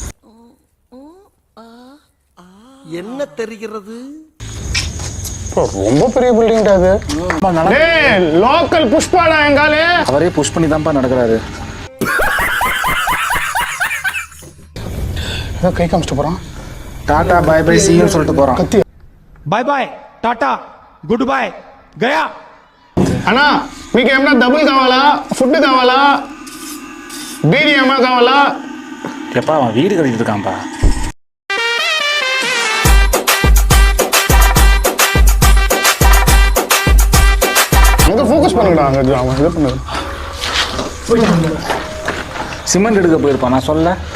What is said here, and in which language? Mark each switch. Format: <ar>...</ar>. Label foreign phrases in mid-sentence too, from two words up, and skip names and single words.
<ta>என்ன தெரிகிறது? ரொம்ப பெரிய பில்டிங் அது. லோக்கல் புஷ்பாடா எங்காலே. அவரே புஷ் பண்ணி தான்ப்பா நடக்கிறாரு. கை காமிச்சிட்டு போறான்.</ta> <en>tata bye bye see you</en> <ta>சொல்லிட்டு போறான். கத்தி</ta> <en>bye bye tata good bye గయా.</en> <te>అన్నా మీకు ఏమన్నా డబ్బులు కావాలా, ఫుడ్ కావాలా, బీడీ ఏమన్నా కావాలా?</te> <ta>எப்பா அவன் வீடு கட்டிட்டு இருக்கான்ப்பா. அங்க ஃபோக்கஸ் பண்ணுங்கடா. அங்க அவன் இது பண்ணு. சிமெண்ட் எடுக்க போயிருப்பான் நான் சொல்ல.</ta>